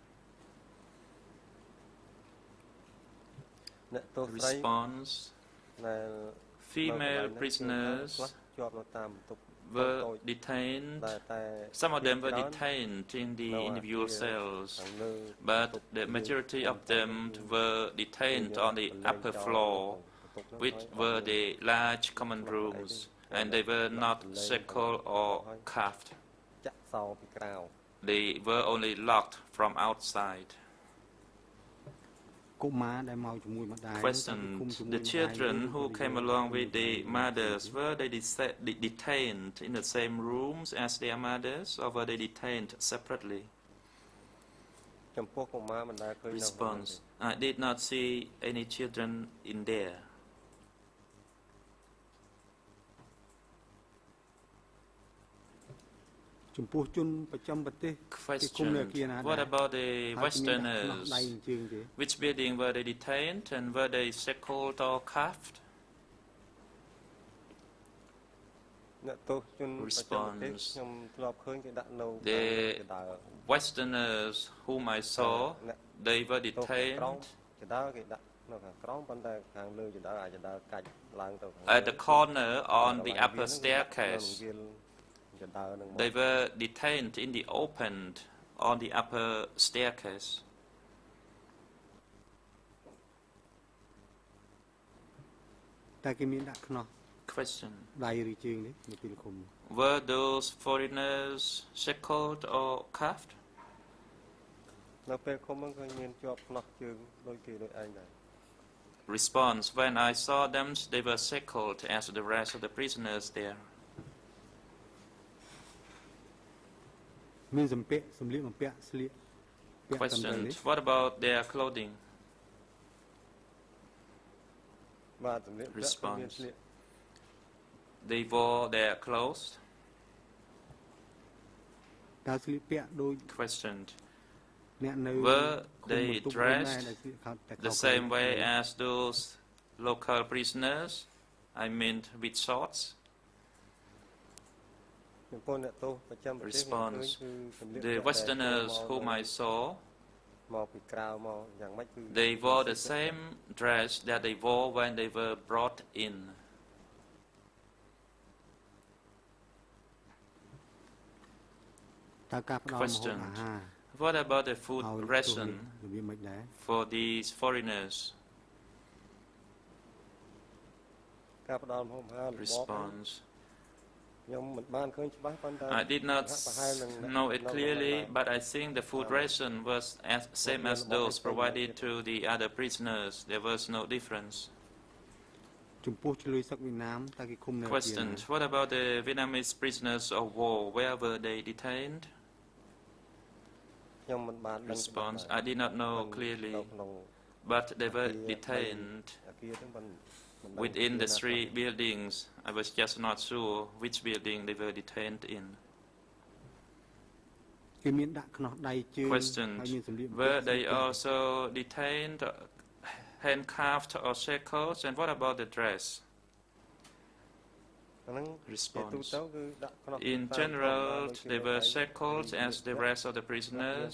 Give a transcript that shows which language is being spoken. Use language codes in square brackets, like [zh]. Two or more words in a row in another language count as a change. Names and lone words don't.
[km] អ្នកទោសស្រី [en] Response. [km] ដែល [en] Female prisoners [km] ជាប់នៅតាមបន្ទប់ [en] were detained. [km] តែ [en] Some of them were detained in the individual cells, but the majority of them were detained on the upper floor, which were the large common rooms, and they were not shackled or cuffed. [km] ចាក់សោពីក្រៅ [en] They were only locked from outside. [km] កុមារដែលមកជាមួយម្ដាយ [en] Question. The children who came along with the mothers, were they detained in the same rooms as their mothers, or were they detained separately? [km] ចំពោះកុមារមិនដែលឃើញនៅ [en] Response. I did not see any children in there. [km] ចំពោះជនប្រចាំប្រទេស [en] Question. What about the Westerners? [km] ដៃនិងជើងទេ [en] Which building were they detained, and were they shackled or cuffed? [km] អ្នកទោសជនប្រចាំប្រទេសខ្ញុំធ្លាប់ឃើញគេដាក់នៅ [en] The Westerners whom I saw, they were detained [km] ចដើគេដាក់នៅខាងក្រោមប៉ុន្តែខាងលើចដើអាចចដើកាច់ឡើងទៅខាង [en] at the corner on the upper staircase. They were detained in the opened on the upper staircase. [km] តែគេមានដាក់ខ្នោះ [en] Question. [km] ដៃឬជើងនេះនៅពេលឃុំ [en] Were those foreigners shackled or cuffed? [km] នៅពេលឃុំហ្នឹងឃើញមានជាប់ខ្នោះជើងដូចគេដូចឯងដែរ [en] Response. When I saw them, they were shackled as the rest of the prisoners there. [km] មានសម្លៀកបំពាក់ស្លៀកពាក់តាមទៅ [en] Question. [km] នេះ [en] What about their clothing? [km] បាទសម្លៀកពាក់មាន [en] Response. [km] ស្លៀក [en] They wore their clothes. [km] តើស្លៀកពាក់ដូច [en] Question. [km] អ្នកនៅ [en] Were [km] ឃុំ [en] they [km] បន្ទប់ [en] dressed [km] ដែលស្លៀកខោតែ [en] the same way as those local prisoners? I mean with shorts. [km] ចំពោះអ្នកទោសប្រចាំប្រទេសខ្ញុំឃើញ [en] Response. [km] គឺសម្លៀក [en] The [km] ពាក់ [en] Westerners whom I saw, [km] មកពីក្រៅមកយ៉ាងម៉េចគឺ [en] they wore the same dress that they wore when they were brought in. [km] តើការផ្ដល់ម្ហូប [en] Question. [km] អាហារ [en] What about the food [km] ឲ្យ [en] ration [km] របៀបមិនដែរ [en] for these foreigners? [km] ការផ្ដល់ម្ហូបអាហាររបប [en] Response. [km] ខ្ញុំមិនបានឃើញច្បាស់ប៉ុន្តែ [en] I did not know it clearly, but I think the food ration was same as those provided to the other prisoners. There was no difference. [km] ចំពោះឆ្លើយសឹកវៀតណាមតើគេឃុំនៅទីណា [en] Question. What about the Vietnamese prisoners of war? Where were they detained? [km] ខ្ញុំមិនបានដឹងច្បាស់ [en] Response. I did not know clearly, [km] នៅក្នុង [en] but they were detained [km] អាគារហ្នឹងមិនដឹង [en] within the 3 buildings. I was just not sure which building they were detained in. [km] គេមានដាក់ខ្នោះដៃជើង [en] Question. [km] ហើយមានសម្លៀកបំពាក់ [en] Were they also detained, handcuffed or shackled? And what about the dress? [km] អាហ្នឹង [en] Response. [km] ទូទៅគឺដាក់ខ្នោះ [en] In general, they were shackled as the rest of the prisoners.